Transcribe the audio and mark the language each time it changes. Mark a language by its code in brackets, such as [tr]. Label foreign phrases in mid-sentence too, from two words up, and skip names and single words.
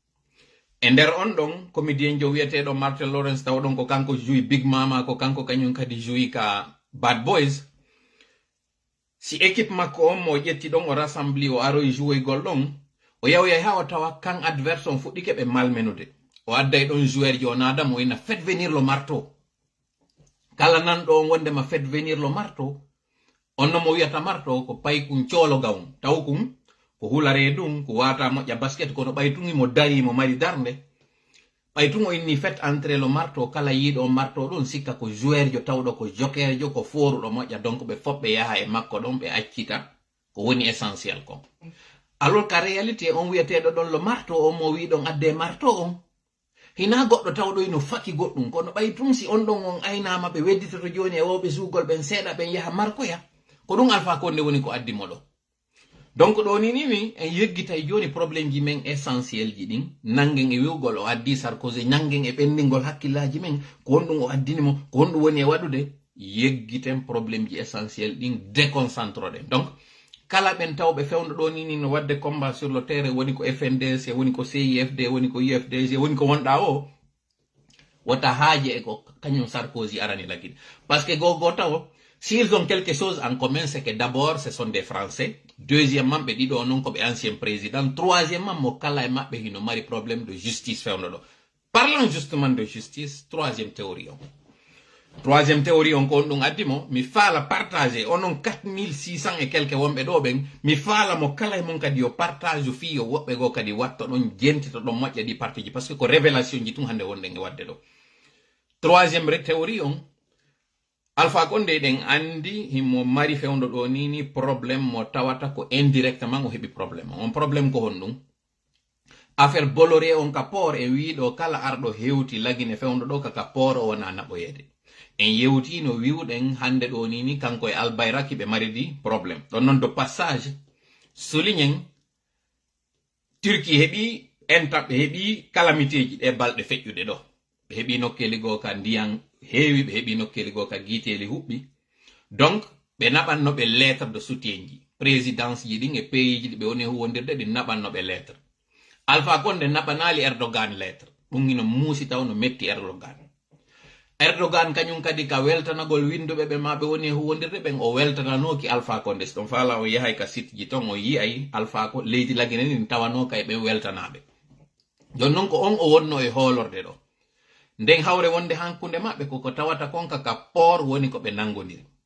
[ff] e der on don comédien jo wiete do Martin Lawrence taw don ko kanko jouy Big Mama ko kanko kanyum kadi jouy ka Bad Boys si équipe makko mo jetti don o rassembli o aro jouy goldon o yawya hawa tawa kan adversaire fuddike be malmenude o adday don joueur jo nada mo ina [fr] fait venir le marteau [ff] kala nan do wonde ma [fr] fait venir le marteau [ff] onno mo wiata marteau ko pay kun ciolo gawon taw kun ko hulare dum ko wata mo ja basket ko no baytungi mo dari mo mari darnde baytungo inni [fr] fait entrer le marteau [ff] kala yido marteau don sikka ko joueur jo tawdo ko joker jo ko foru do mo ja donc be fobbe yaha e makko don be accita ko woni essentiel ko alors ka réalité on wiete do don [fr] le marteau [ff] o mo wi don adde marteau on hina goddo tawdo ino faki goddum kono baytum si on don on aynama be wedditoto joni e wobe sugol ben seeda ben yaha marko ya ko ɗum Alpha Condé woni ko addi mo ɗo. Donc ɗo ni en yeggitay joni probléme ji men essentiel ji ɗin nangen e wiwgol o addi Sarkozy nangen e ɓendingol hakkillaji men ko honɗum o addinimo ko honɗum woni e waɗude yeggiten probléme ji essentiel ɗin déconcentroɗen. Donc kala ɓen tawɓe fewno ɗo ni no wadde [fr] combat sur le terrain [ff] woni ko FNDC woni ko CIFD woni ko UFDG woni ko wonɗa o wota haaje e ko kañum Sarkozy arani lagide. [fr] Parce que [ff] go taw [fr] s'ils ont quelque chose en commun, c'est que d'abord, ce sont des Français. Deuxièmement, [ff] ɓe ɗiɗo non ko ɓe ancien président. Troisièmement, mo kala e maɓɓe hino mari [fr] problème de justice [ff] fewno ɗo. [fr] Parlant justement de justice, troisième théorie on. [ff] Troisième théorie on ko on ɗum addi mo, mi faala partager onon 4600 [fr] et quelques [ff] wonɓe ɗo ɓen, mi faala mo kala e mon kadi yo partage o fi yo woɓɓe go kadi watto ɗon jentito ɗon moƴƴa ɗi partie ji, [fr] parce que [ff] ko révélation ji tun hande wonɗen e wadde ɗo. [fr] Troisième théorie on, [ff] Alpha Condé ɗen andi himo mari fewndo ɗo ni probléme mo tawata ko indirectement o heɓi probléme on probléme ko hon ɗum affaire Bolloré on ka port e wiɗo kala arɗo hewti lagine fewndo ɗo kaka port o wona naɓoyede en yewti no wiwɗen hande ɗo ni kanko e Albayraki ɓe mari di probléme ɗon noon [fr] de passage [ff] soulignen Turquie heɓi entaɓe heɓi calamité ji ɗe balɗe feƴƴuɗe ɗo ɓe heɓi nokkeli goo ka ndiyan heewi ɓe heɓi nokkeli goo ka guiteeli huɓɓi donc ɓe naɓannoɓe [fr] lettre de soutien [ff] ji présidence ji ɗin e pays ji ɗi ɓe woni huwondirde ɗi naɓannoɓe lettre Alpha Condé naɓanaali Erdogan lettre ɗum hino muusi taw no metti Erdogan kañum kadi ka weltanagol winduɓe ɓe ma ɓe woni huwondirde ɓen o weltananoki Alpha Condé so ɗon faala o yahay ka site ji ton o yiyay Alpha ko leydi lagine ni tawano kay ɓe weltanaɓe jon noon ko on o wonno e hoolorde ɗo nden hawre wonde hankunde maɓɓe koko tawata kon kaka port woni ko ɓe nangodiri